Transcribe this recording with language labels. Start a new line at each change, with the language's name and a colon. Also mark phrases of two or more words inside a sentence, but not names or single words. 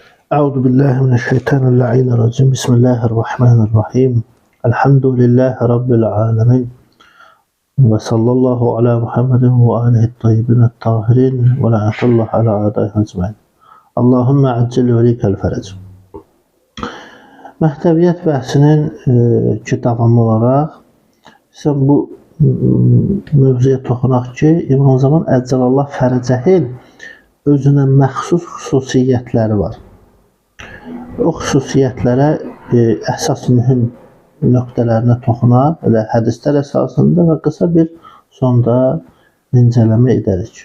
Arabic: أعوذ بالله من الشيطان الرجيم. بسم الله الرحمن الرحيم. الحمد لله رب العالمين. وصلى الله على محمد وآله الطيبين الطاهرين ولعنة الله على أعدائه أجمعين. اللهم عجل لوليك الفرج.
Azerbaijani: Məhdəviyyət bəhsinin ki davamı olaraq sən bu mövzuya toxunaq ki, İmam Zaman
Arabic: عجل الله فرجه
Azerbaijani: özünə məxsus xüsusiyyətləri var. O xüsusiyyətlərə əsas mühüm nöqtələrinə toxunaq, elə hədislər əsasında və qısa bir sonda incələmə edərik.